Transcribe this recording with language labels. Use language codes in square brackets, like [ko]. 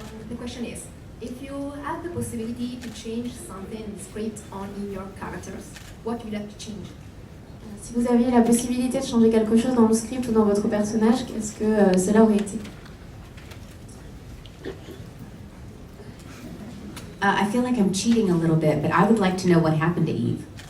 [en] The question is, if you had the possibility to change something in the script or in your characters, what would you like to change? [fr] Si vous aviez la possibilité de changer quelque chose dans le script ou dans votre personnage, qu'est-ce que cela aurait été? [en] I feel like I'm cheating a little bit, but I would like to know what happened to Eve.